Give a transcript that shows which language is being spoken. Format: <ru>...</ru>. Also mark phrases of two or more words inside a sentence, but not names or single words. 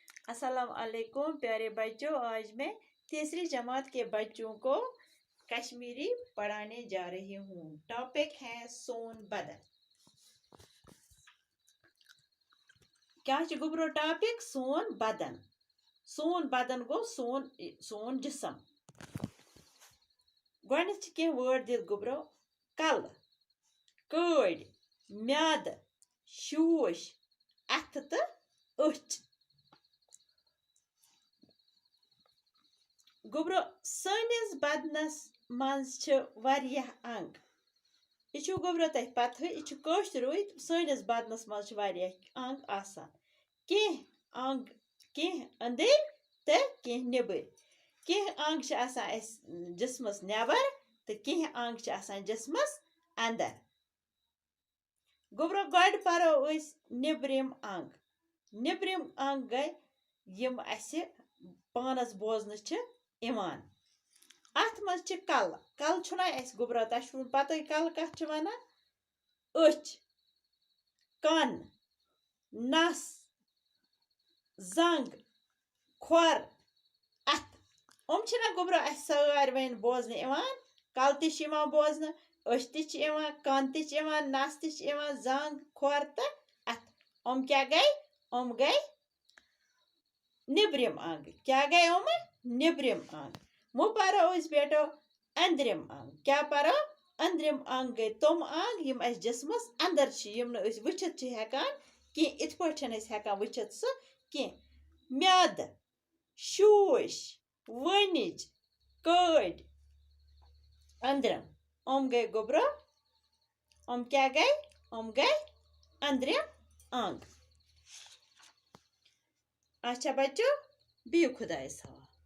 <ar>السلام عليكم</ar> <hi>प्यारे बच्चों। आज मैं तीसरी जमात के बच्चों को कश्मीरी पढ़ाने जा रही हूँ।</hi> <ks>टॉपिक है सोन बदन। क्या गुब्रो टॉपिक सोन बदन। सोन बदन गो सोन जिसम। गोडनेथ कह वर्ड दित गुब्रो कल, कड़, म्याद, शूश, अथ तो अच। गुब्रो सनिस बदनस मज वारियाह अंग। यह गुब्रो तह पता यह कशरुई सनिस बदनस मज वारियाह अंग आसान। कह अंग कह अंदर तो कह नबर। कह अंग आसान जिस्मस नबर तो कह अंग जिस्मस अंदर। गुब्रो गड परो नबरिम अंग। नबरिम अंग गई यम असे पानस बोजन इवान। अथ मज कल। कल छुना अस गुब्रो तह पता कल कथ वनान। अच, कन, नस, जंग, खोर, अथ। हम गुब्रो अस सारवेन बोजन इवान। कल तवान बोजन, अच तवान, कन तवान, नस तवान, जंग, खोर तो अथ। हम क्या गई? हम गई नबरिम अंग। क्या गए हम? नबरिम अंग। मु परो बेटो अंदरिम अंग। क्या परो? अंदरिम अंग गए तुम अंग यम अस जिस्मस अंदर यम वुचित हेकान कह इत पठन हेकान वुचित सह कह। म्याद, शूश, वनिज, कड़, अंदरम। हम गए गुब्रो हम क्या गए? हम गए अंदरिम अंग।</ks> <hi>अच्छा बच्चों,</hi> <ks>बिहु खुदायस हवाले।</ks>